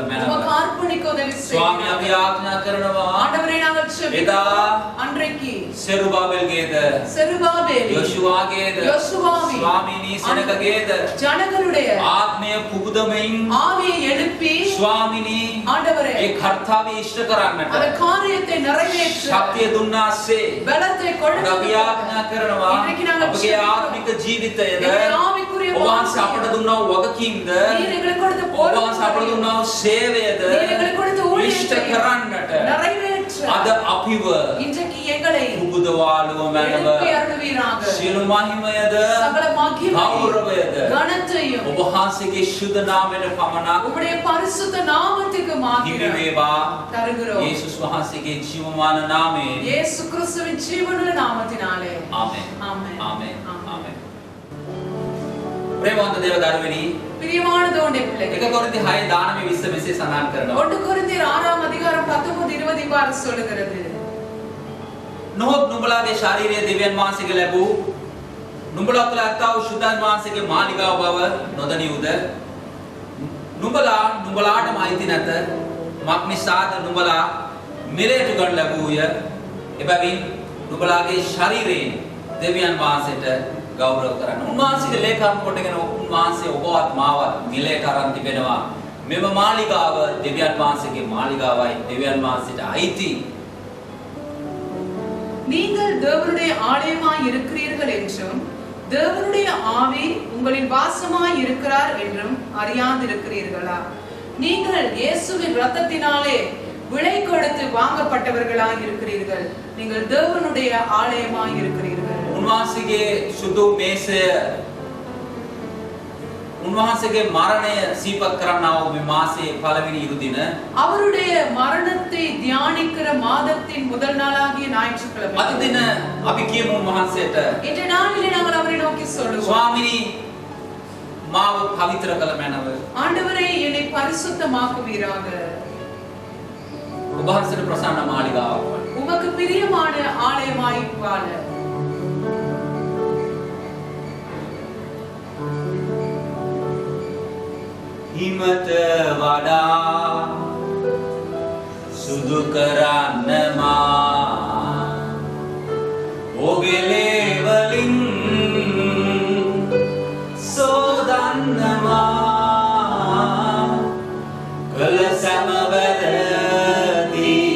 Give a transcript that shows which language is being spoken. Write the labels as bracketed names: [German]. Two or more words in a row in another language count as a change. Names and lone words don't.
[Tamil] உமக்கு [Sinhala] මැනව [Tamil] அர்ப்பணிக்க உதவி [Sinhala] ස්වාමී [Tamil] செய்யுங்க. [Sinhala] අපි යාඥා කරනවා [Tamil] ஆண்டவரே, நாங்கள் [Sinhala] එදා [Tamil] ஜெபிக்கிறோம். அன்றைக்கு [Sinhala] සෙරුබාබෙල්ගේද [Tamil] செருபாபேல் [Sinhala] යොෂුවාගේද [Tamil] யோசுவாவின் [Sinhala] ස්වාමීනී සෙනගගේද [Tamil] ஜனங்களுடைய [Sinhala] ආත්මය පුබුදමින් [Tamil] ஆவியை எழுப்பி [Sinhala] ස්වාමිනී [Tamil] ஆண்டவரே [Sinhala] ඒ කර්තාවය ඉෂ්ට කරන්නට [Tamil] அந்த காரியத்தை நிறைவேற்ற [Sinhala] ශක්තිය දුන්නාසේ [Tamil] பலத்தை கொடுத்து [Sinhala] අපි යාඥා කරනවා [Tamil] இன்றைக்கு நாங்கள் [Sinhala] අපගේ ආත්මික ජීවිතයද [Tamil] எங்களுடைய ஆவிக்குரிய [Sinhala] ඔබ වහන්සේ අපට දුන්නා වූ වගකීම්ද [Tamil] நீர் எங்களுக்கு கொடுத்த [Sinhala] ඔබ වහන්සේ අපට [Tamil] பொறுப்பு [Sinhala] දුන්නා වූ සේවයද [Tamil] நீர் எங்களுக்கு கொடுத்த [Sinhala] ඉෂ්ට [Tamil] ஊழியத்தை [Sinhala] කරන්නට [Tamil] நிறைவேற்ற [Sinhala] අද අපිව [Tamil] இன்றைக்கு எங்களை [Sinhala] පුබුදවාලුව මැනව [Tamil] எழுப்பி அருள்வீராக. [Sinhala] සියලු මහිමයද [Tamil] சகல மகிமையும் [Sinhala] ගෞරවයද [Tamil] கனத்தையும் [Sinhala] ඔබ වහන්සේගේ ශුද්ධ නාමයට පමණක් [Tamil] உம்முடைய பரிசுத்த நாமத்துக்கு [Sinhala] හිමි [Tamil] மாத்திரம் [Sinhala] වේවා. [Tamil] தருகிறோம். [Sinhala] යේසුස් වහන්සේගේ ජීවමාන නාමයෙන් [Tamil] இயேசு கிறிஸ்துவின் ஜீவனுள்ள நாமத்தினாலே [Sinhala] ආමෙන්. [Tamil] ஆமென். [Sinhala] ආමෙන්. ආමෙන්. ප්‍රේමවන්ත දේව දරුවනි, [Tamil] பிரியமான தேவனுடைய பிள்ளைகளே, [Sinhala] 1 කොරින්ති 6:19-20 මෙසේ සඳහන් කරනවා. [Tamil] 1 கொரிந்தியர் 6ஆம் அதிகாரம் 19-20 இவ்வாறு சொல்லுகிறது. [Sinhala] නොහොත් නුඹලාගේ ශාරීරික දෙවියන් වහන්සේගේ ලැබූ නුඹලා තුළ ඇත්තා වූ ශුද්ධාන් වහන්සේගේ මාලිගාව බව නොදනිවුද? නුඹලාටම අයිති නැත. මක් නිසාද නුඹලා මිලේට ගන්න ලැබුවය? එබැවින් නුඹලාගේ ශරීරයෙන් දෙවියන් වහන්සේට ගෞරව කරන්න. උන්වහන්සේගේ ලේඛාම් කොටගෙන උන්වහන්සේ ඔබවත් මාවත් මිලේට අරන් තිබෙනවා. මෙම මාලිගාව දෙවියන් වහන්සේගේ මාලිගාවයි. දෙවියන් වහන්සේට අයිති. [Tamil] நீங்கள் தேவனுடைய ஆலயமாய் இருக்கிறீர்கள் என்றும் தேவனுடைய ஆவி உங்களில் வாசமாய் இருக்கிறார் என்றும் அறியாதிருக்கிறீர்களா? நீங்கள் இயேசுவின் இரத்தத்தினாலே விலை கொடுத்து வாங்கப்பட்டவர்களாய் இருக்கிறீர்கள். நீங்கள் தேவனுடைய ஆலயமாய் இருக்கிறீர்கள். [Sinhala] උන්වහන්සේගේ සුදු මේසය උන්වහන්සේගේ මරණය සීපත් කරන්නා වූ මේ මාසයේ පළවෙනි ඉරු දින [Tamil] அவருடைய மரணத்தை தியானிக்கிற மாதத்தின் முதல் நாளாகிய ஞாயிற்றுக்கிழமை [Sinhala] අද දින අපි කියමු උන්වහන්සේට [Tamil] இன்றைய நாளிலே நாங்கள் அவரை நோக்கி சொல்லுவோம், [Sinhala] ස්වාමිනී මාව පවිත්‍ර කළ මැනව. [Tamil] ஆண்டவரே, என்னை பரிசுத்தமாக்குவீராக. [Sinhala] ඔබ වහන්සේට ප්‍රසන්න මාලිගාවක් වන්න. [Tamil] உமக்கு பிரியமான ஆலயமாய் வாழ [Sinhala] හිමට වඩා සුදු කරන්න මා ඔබේ වලින් සෝදන්නවා කළ සෑම වැරදි